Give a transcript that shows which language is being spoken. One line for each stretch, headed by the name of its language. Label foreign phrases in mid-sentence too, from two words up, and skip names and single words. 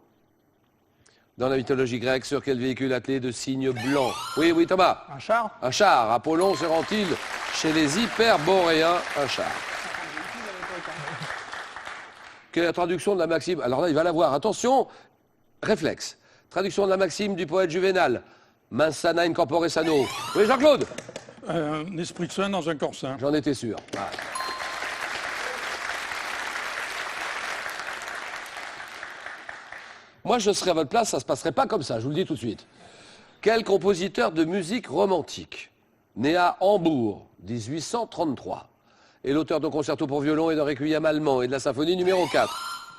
French: Dans la mythologie grecque, sur quel véhicule attelé de cygnes blancs? Oui, oui, Thomas. Un char. Un char. Apollon se rend-il chez les hyperboréens? Un char. Quelle est la traduction de la maxime? Alors là, il va la voir. Attention, réflexe. Traduction de la maxime du poète Juvénal.
Latin: Mens sana in corpore sano.
French: Oui, Jean-Claude? Un esprit sain dans un corps sain. J'en étais sûr. Voilà. Moi, je serais à votre place, ça ne se passerait pas comme ça, je vous le dis tout de suite. Quel compositeur de musique romantique, né à Hambourg, 1833, est l'auteur d'un concerto pour violon et d'un requiem allemand et de la symphonie numéro 4?